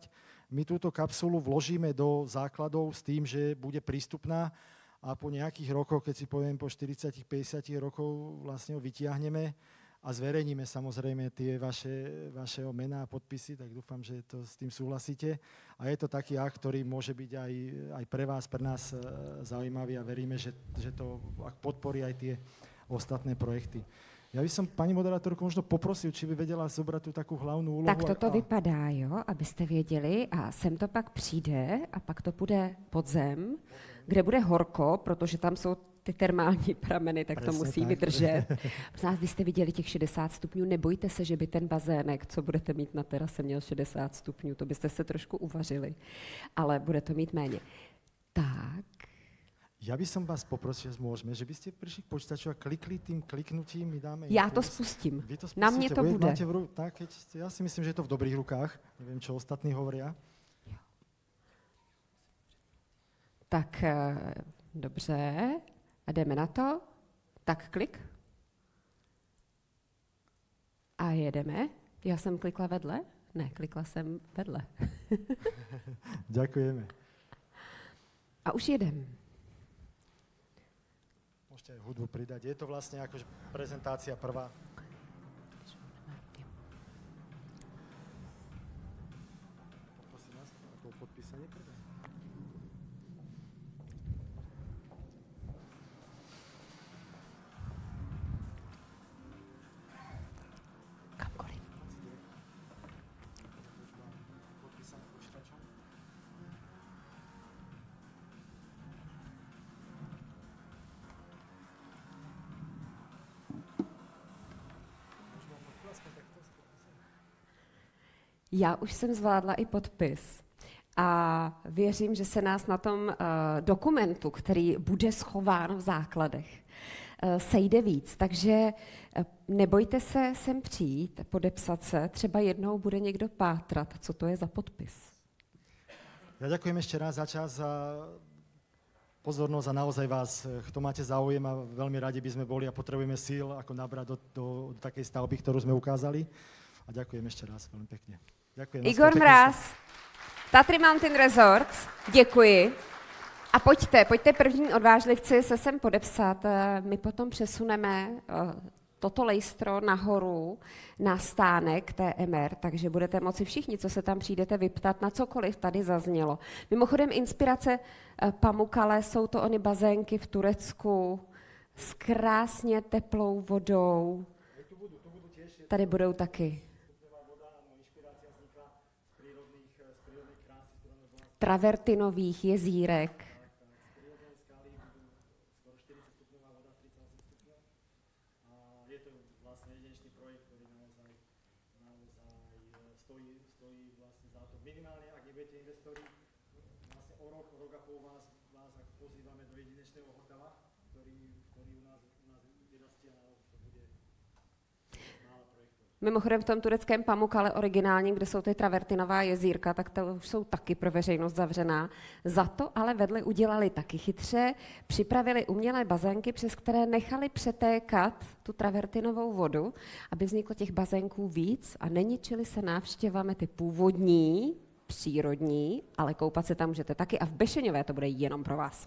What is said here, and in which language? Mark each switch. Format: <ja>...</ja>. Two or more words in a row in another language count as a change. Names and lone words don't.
<sk>My túto kapsulu vložíme do základov s tým, že bude prístupná a po nejakých rokoch, keď si poviem po 40-50 rokov, vlastne ho vytiahneme a zverejníme samozrejme tie vaše mená a podpisy, tak dúfam, že to s tým súhlasíte. A je to taký akt, ktorý môže byť aj pre vás, pre nás zaujímavý a veríme, že to podporí aj tie ostatné projekty. Ja by som pani moderátorku možno poprosil, či by vedela zobrať tu takú hlavnú úlohu.</sk> <cs>Tak toto vypadá, jo, abyste věděli, a sem to pak přijde a pak to půjde pod zem, kde bude horko, protože tam jsou ty termální prameny, tak to musí vydržet. Prosím vás, když jste viděli těch 60 stupňů, nebojte se, že by ten bazének, co budete mít na terase, měl 60 stupňů, to byste se trošku uvařili, ale bude to mít méně. Tak.</cs> <sk>Ja by som vás poprosil, môžeme, že by ste prišli k počítaču a klikli tým kliknutím, my dáme... Ja to spustím. Vy to spustíte. Na mne to bude. Tak, ja si myslím, že je to v dobrých rukách. Neviem, čo ostatní hovoria.</sk> <cs>Tak, dobře. A jdeme na to. Tak, klik. A jedeme. Já jsem klikla vedle? Ne, klikla jsem vedle.</cs> <sk>Ďakujeme.</sk> <cs>A už jedem.</cs> <sk>Môžete aj hudbu pridať. Je to vlastne akože prezentácia prvá. Poprosím vás o podpísanie prvé.</sk> <cs>Kamkoliv.</cs> <sk>Podpísané počítačom.</sk> <cs>Já už jsem zvládla i podpis a věřím, že se nás na tom dokumentu, který bude schován v základech, sejde víc. Takže nebojte se sem přijít, podepsat se, třeba jednou bude někdo pátrat, co to je za podpis.</cs> <sk>Ja ďakujem ešte raz za čas, za pozornosť a naozaj vás, kto máte záujem a veľmi radi by sme boli a potrebujeme síl, ako nabrať do takej stavby, ktorú sme ukázali. A ďakujem ešte raz veľmi pekne. Ďakujem. Igor Mráz, Tatry Mountain Resorts,</sk> <cs>děkuji. A pojďte první odvážlivci se sem podepsat. My potom přesuneme toto lejstro nahoru na stánek TMR, takže budete moci všichni, co se tam přijdete vyptat, na cokoliv tady zaznělo. Mimochodem inspirace Pamukkale, jsou to ony bazénky v Turecku s krásně teplou vodou. Tady budou taky. Travertinových jezírek.</cs> <sk>Je to vlastne jedinečný projekt, ktorý naozaj stojí vlastne za to. Minimálne, ak nebudete investori, vlastne o rok a pol vás pozývame do jedinečného hotela, ktorý u nás vyrastie a to bude málo projektov.</sk> <cs>Mimochodem v tom tureckém Pamukkale originálním, kde jsou ty travertinová jezírka, tak to už jsou taky pro veřejnost zavřená. Za to ale vedle udělali taky chytře, připravili umělé bazénky, přes které nechali přetékat tu travertinovou vodu, aby vzniklo těch bazénků víc a neničili se návštěvami ty původní, přírodní, ale koupat se tam můžete taky a v Bešeňové to bude jenom pro vás.</cs>